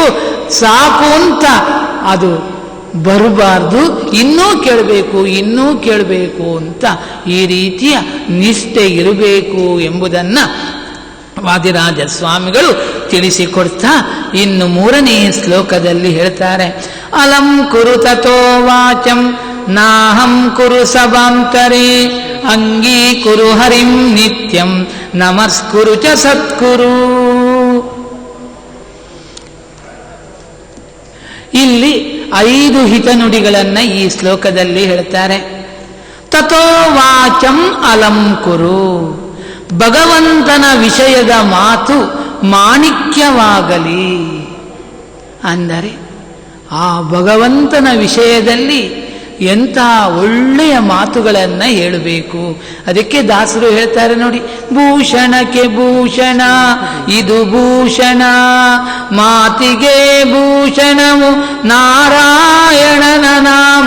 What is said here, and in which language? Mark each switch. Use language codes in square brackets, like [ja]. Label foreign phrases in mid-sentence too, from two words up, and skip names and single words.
[kn] ಸಾಕು ಅಂತ ಅದು ಬರಬಾರ್ದು, ಇನ್ನೂ ಕೇಳಬೇಕು, ಇನ್ನೂ ಕೇಳಬೇಕು ಅಂತ ಈ ರೀತಿಯ ನಿಷ್ಠೆ ಇರಬೇಕು ಎಂಬುದನ್ನು ವಾದಿರಾಜ ಸ್ವಾಮಿಗಳು ತಿಳಿಸಿಕೊಡ್ತಾ ಇನ್ನು 3ನೇ ಶ್ಲೋಕದಲ್ಲಿ ಹೇಳ್ತಾರೆ, [sa] ಅಲಂ ಕುರು ತಥೋ ವಾಚಂ ನಾಹಂ ಕುರು ಸಭಾಂತರೇ ಅಂಗೀಕುರು ಹರಿಂ ನಿತ್ಯಂ ನಮಸ್ಕುರು ಚ ಸತ್ಕುರು. [kn] ಇಲ್ಲಿ 5 ಹಿತನುಡಿಗಳನ್ನ ಈ ಶ್ಲೋಕದಲ್ಲಿ ಹೇಳ್ತಾರೆ. [sa] ತಥೋ ವಾಚಂ ಅಲಂ ಕುರು, [kn] ಭಗವಂತನ ವಿಷಯದ ಮಾತು ಮಾಣಿಕ್ಯವಾಗಲಿ. ಅಂದರೆ ಆ ಭಗವಂತನ ವಿಷಯದಲ್ಲಿ ಎಂಥ ಒಳ್ಳೆಯ ಮಾತುಗಳನ್ನು ಹೇಳಬೇಕು. ಅದಕ್ಕೆ ದಾಸರು ಹೇಳ್ತಾರೆ ನೋಡಿ, ಭೂಷಣಕ್ಕೆ ಭೂಷಣ ಇದು ಭೂಷಣ, ಮಾತಿಗೆ ಭೂಷಣವು ನಾರಾಯಣನ ನಾಮ.